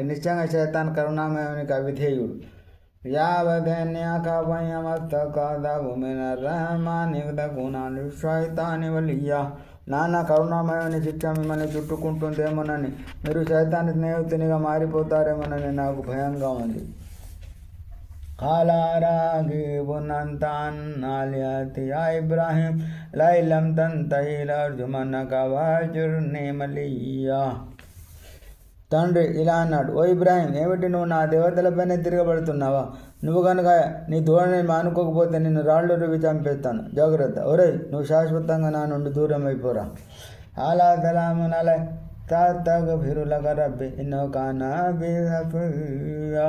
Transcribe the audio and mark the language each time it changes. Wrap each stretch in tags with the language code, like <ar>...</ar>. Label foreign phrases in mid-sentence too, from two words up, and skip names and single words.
<te>నిశ్చయంగా శైతాన్ కరుణామయునికి అవిధేయుడు.</te> <ar>يا أبت إني أخاف أن يمسك عذاب من الرحمن فتكون للشيطان وليا.</ar> <te>నాన్న, కరుణామయుని శిక్ష మిమ్మల్ని చుట్టుకుంటుందేమోనని, మీరు శైతాన్ స్నేహితునిగా మారిపోతారేమోనని నాకు భయంగా ఉంది.</te> <ar>قال راغب أنت عن آلهتي يا إبراهيم لئن لم تنته لأرجمنك واهجرني مليا.</ar> <te>తండ్రి ఇలా అన్నాడు, ఓ ఇబ్రాహీం, ఏమిటి నువ్వు నా దేవతలపైనే తిరగబడుతున్నావా? నువ్వు కనుక నీ ధోరణిని మానుకోకపోతే నిన్ను రాళ్ళు రువి చంపేస్తాను. జాగ్రత్త. ఒరేయ్, నువ్వు శాశ్వతంగా నా నుండి దూరం అయిపోరా.</te> <ar>قال سلام عليك سأستغفر لك ربي إنه كان بي حفيا.</ar>